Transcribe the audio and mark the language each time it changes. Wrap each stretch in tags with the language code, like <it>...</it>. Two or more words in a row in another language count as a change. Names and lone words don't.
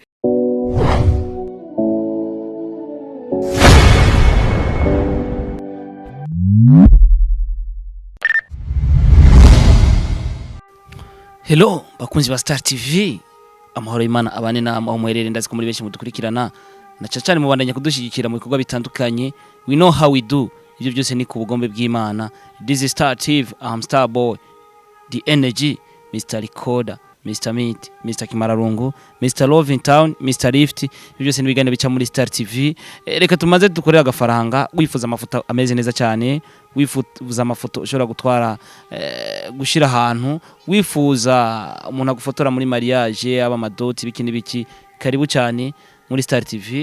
<rn>Hello bakunzi ba Star TV amahoro y'Imana abane namwe muherere ndazi ko muri benshi mudukurikirana na cyane mubandanya kudushigikira mu bikorwa bitandukanye.</rn> <en>We know how we do.</en> <rn>Ibyo byose ni ku bugombe bw'Imana.</rn> <en>This is Star TV, I'm Star Boy, the energy, Mr. Recorder, Mr. Meat, Mr. Kimararungu, Mr. Love in Town, Mr. Lift.</en> <rn>Ibyo byose nibigane bica muri Star TV. Reka tumaze dukorera agafaranga wifuza amafoto ameze neza cyane, wifuza amafoto ushobora gutwara gushira ahantu, wifuza umuntu agufotora muri mariage aba madoti biki karibu cyane muri Star TV.</rn>